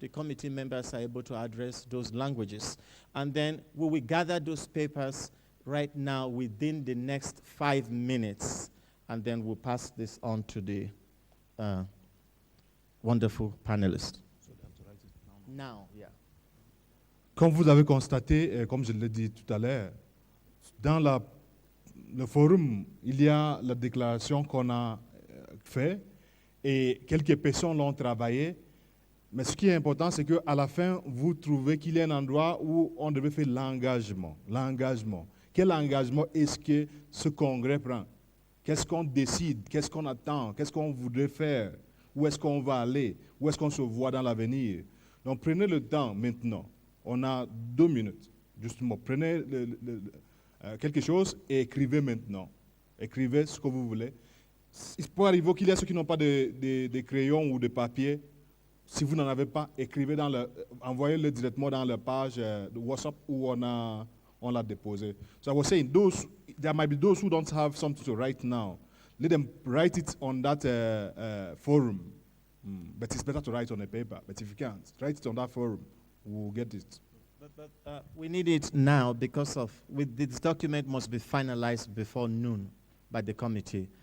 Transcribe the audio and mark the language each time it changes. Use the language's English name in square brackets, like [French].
[English] The committee members are able to address those languages. And then we will gather those papers right now within the next 5 minutes, and then we'll pass this on to the wonderful panelists. So they have to write it now, yeah. [French] Comme vous avez constaté, comme je l'ai dit tout à l'heure, dans le forum, il y a la déclaration qu'on a faite et quelques personnes l'ont travaillé. Mais ce qui est important, c'est qu'à la fin, vous trouvez qu'il y a un endroit où on devait faire l'engagement. L'engagement. Quel engagement est-ce que ce congrès prend? Qu'est-ce qu'on décide? Qu'est-ce qu'on attend? Qu'est-ce qu'on voudrait faire? Où est-ce qu'on va aller? Où est-ce qu'on se voit dans l'avenir? Donc prenez le temps maintenant. On a 2 minutes. Justement, prenez quelque chose et écrivez maintenant. Écrivez ce que vous voulez. Il peut arriver qu'il y a ceux qui n'ont pas de crayons ou de papier. Si vous n'en avez pas, écrivez envoyez-le directement dans la page de WhatsApp où on l'a déposé. [English] So I was saying, there might be those who don't have something to write now. Let them write it on that forum. But it's better to write on a paper. But if you can't, write it on that forum. We'll get it. But we need it now because this document must be finalized before noon by the committee.